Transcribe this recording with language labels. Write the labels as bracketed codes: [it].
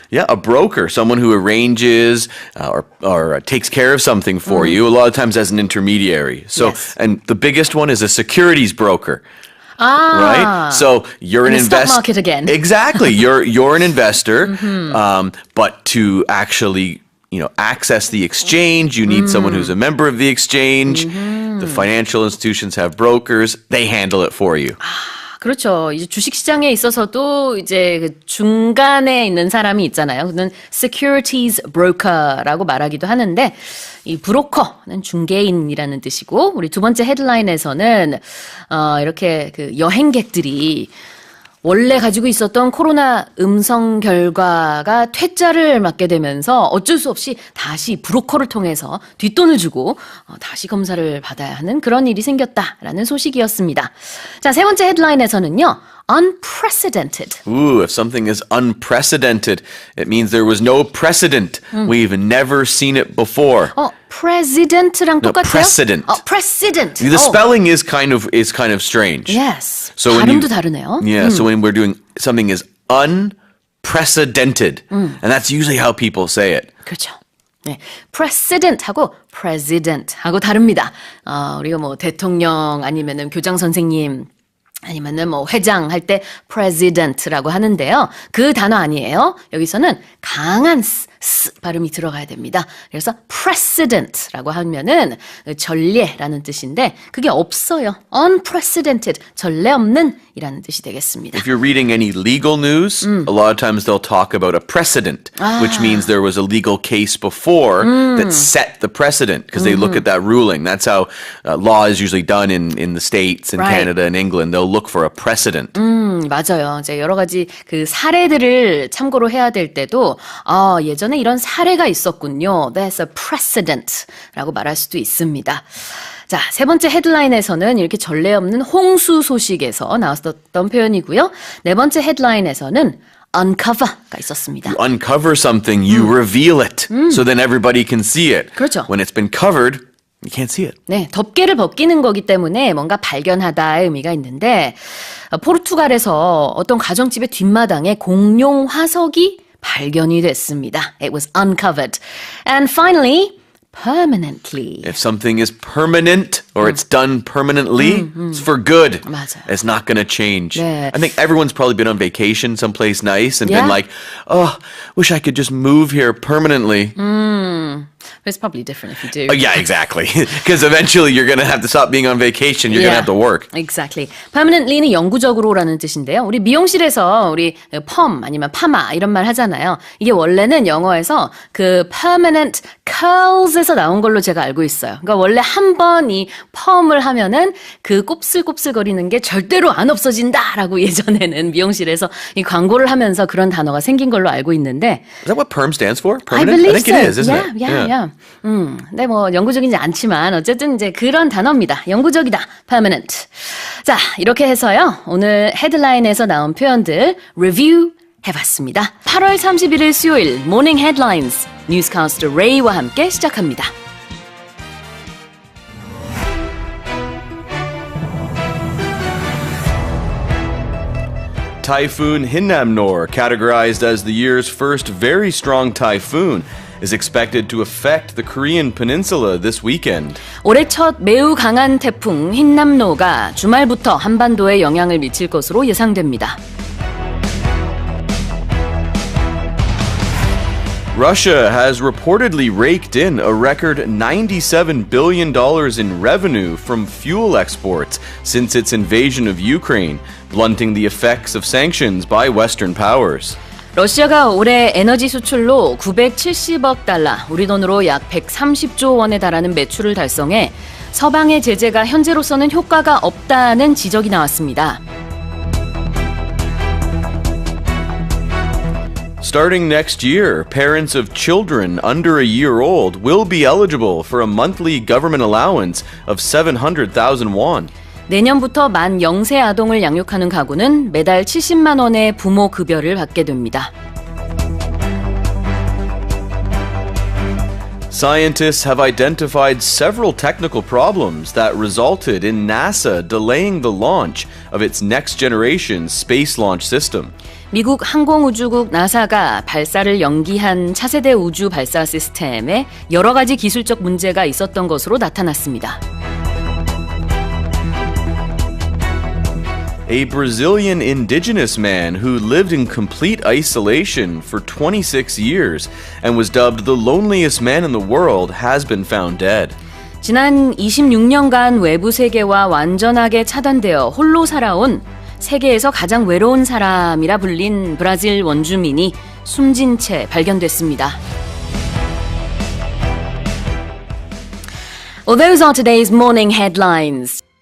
[en] Yeah, a broker, someone who arranges or takes care of something for you, a lot of times as an intermediary. So, and the biggest one is a securities broker. Right? So you're an investor. Stock market again. Exactly. You're an investor, but to actually access the exchange, you need someone who's a member of the exchange. The financial institutions have brokers. They handle it for you. [ko] 그렇죠. 이제 주식시장에 있어서도 이제 그 중간에 있는 사람이 있잖아요. 그는 securities broker라고 말하기도 하는데 이 브로커는 중개인이라는 뜻이고 우리 두 번째 헤드라인에서는 이렇게 그 여행객들이 원래 가지고 있었던 코로나 음성 결과가 퇴짜를 맞게 되면서 어쩔 수 없이 다시 브로커를 통해서 뒷돈을 주고 다시 검사를 받아야 하는 그런 일이 생겼다라는 소식이었습니다. 자, 세 번째 헤드라인에서는요. [en] Unprecedented. Ooh, if something is unprecedented, it means there was no precedent. We've never seen it before. [ko] President랑 똑같아요? [en] Precedent. Precedent. The spelling is kind of strange. Yes. So [ko] 발음도 다르네요. [en] Yeah, so when we're doing something is unprecedented, and that's usually how people say it. [ko] 그렇죠. 네, precedent하고 president하고 다릅니다. 우리가 뭐 대통령 아니면은 교장 선생님 아니면은 뭐 회장 할 때 president라고 하는데요. 그 단어 아니에요. 여기서는 강한 스 발음이 들어가야 됩니다. 그래서 precedent라고 하면은 전례라는 뜻인데 그게 없어요. unprecedented, 전례 없는 이라는 뜻이 되겠습니다. [en] If you're reading any legal news, a lot of times they'll talk about a precedent, which means there was a legal case before that set the precedent because they look at that ruling. That's how law is usually done in the States and Canada and England. They'll look for a precedent. [ko] 맞아요. 이제 여러 가지 그 사례들을 참고로 해야 될 때도 예전에 이런 사례가 있었군요. [en] That's a precedent [ko] 라고 말할 수도 있습니다. 자, 세 번째 헤드라인에서는 이렇게 전례 없는 홍수 소식에서 나왔었던 표현이고요. 네 번째 헤드라인에서는 uncover가 있었습니다. [en] You uncover something, you reveal it, so then everybody can see it. [ko] 그렇죠. [en] When it's been covered, you can't see it. [ko] 네, 덮개를 벗기는 거기 때문에 뭔가 발견하다의 의미가 있는데 포르투갈에서 어떤 가정집의 뒷마당에 공룡 화석이 발견이 됐습니다. [en] It was uncovered. And finally, permanently. If something is permanent or it's done permanently, it's for good. [ko] 맞아요. [en] It's not going to change. [ko] 네. [en] I think everyone's probably been on vacation someplace nice and been like, oh, wish I could just move here permanently. It's probably different if you do. Yeah, exactly. Because eventually you're going to have to stop being on vacation. You're going to have to work. Exactly. [ko] Permanently는 영구적으로라는 뜻인데요. 우리 미용실에서 우리 펌 아니면 파마 이런 말 하잖아요. 이게 원래는 영어에서 그 permanent curls에서 나온 걸로 제가 알고 있어요. 그러니까 원래 한 번 이 펌을 하면은 그 곱슬곱슬거리는 게 절대로 안 없어진다라고 예전에는 미용실에서 이 광고를 하면서 그런 단어가 생긴 걸로 알고 있는데 [en] Is that what perm stands for? I Permanent? believe I think so. it is, isn't yeah, it? Yeah. [ko] 근데 뭐 영구적이지 않지만 어쨌든 이제 그런 단어입니다. 영구적이다. permanent. 자, 이렇게 해서요. 오늘 헤드라인에서 나온 표현들 리뷰 해봤습니다. 8월 31일 수요일 모닝 헤드라인스 뉴스캐스터 레이와 함께 시작합니다. [en] Typhoon Hinnamnor, categorized as the year's first very strong typhoon, is expected to affect the Korean peninsula this weekend. [ko] 올해 첫 매우 강한 태풍 흰남노가 주말부터 한반도에 영향을 미칠 것으로 예상됩니다. [en] Russia has reportedly raked in a record $97 billion in revenue from fuel exports since its invasion of Ukraine, blunting the effects of sanctions by Western powers. [ko] 러시아가 올해 에너지 수출로 970억 달러, 우리 돈으로 약 130조 원에 달하는 매출을 달성해 서방의 제재가 현재로서는 효과가 없다는 지적이 나왔습니다. [en] Starting next year, parents of children under a year old will be eligible for a monthly government allowance of 700,000 won. [ko] 내년부터 만 0세 아동을 양육하는 가구는 매달 70만 원의 부모 급여를 받게 됩니다. [en] Scientists have identified several technical problems that resulted in NASA delaying the launch of its next-generation space launch system. [ko] 미국 항공우주국 나사가 발사를 연기한 차세대 우주 발사 시스템에 여러 가지 기술적 문제가 있었던 것으로 나타났습니다. [en] A Brazilian indigenous man who lived in complete isolation for 26 years and was dubbed the loneliest man in the world has been found dead. [ko] 지난 26년간 외부 세계와 완전하게 차단되어 홀로 살아온 세계에서 가장 외로운 사람이라 불린 브라질 원주민이 숨진 채 발견됐습니다. [en] Well, those are today's morning headlines.